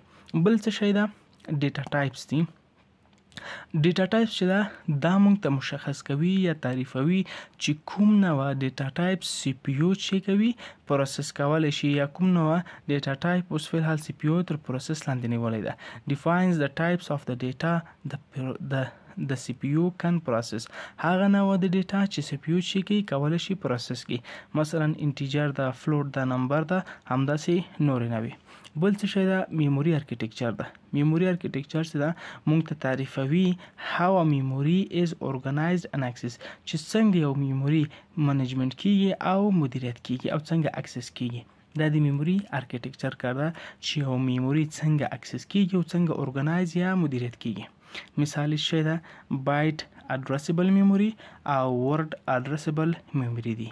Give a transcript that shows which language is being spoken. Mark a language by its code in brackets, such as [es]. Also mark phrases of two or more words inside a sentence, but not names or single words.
[ps] بل څه شی دا [en] data types [ps] دي. [en] data types [ps] چې دا موږ ته مشخص کوي یا تعریفوي چې کوم نوع [en] data type [ps] سی پی یو چې کوي پروسس کولی شي یا کوم نوع [en] data type [ps] اوس فی الحال سی پی یو تر پروسس لاندې نیولی ده. [en] defines the types of the data the CPU can process. [ps] هغه نوع د ډیټا چې CPU چې کولی شي پروسس کړي، مثلا انټیجر ده، فلوټ ده، نمبر ده، همداسې نورې نه وي. بل څه شی ده؟ [en] memory architecture [ps] ده. [en] memory architecture [ps] چې ده موږ ته تعریفوي [en] how a memory is organized and accessed، [ps] چې څنګه یو [en] memory management [ps] کیږي او مدیریت کیږي او څنګه اکسس کیږي. دا د [en] memory architecture [ps] کار ده چې یو میموري څنګه اکسس کیږي او څنګه اورګنایز یا مدیریت کیږي. مثال شی ده [en] byte addressable memory [ps] او [en] word addressable memory [ps] دي.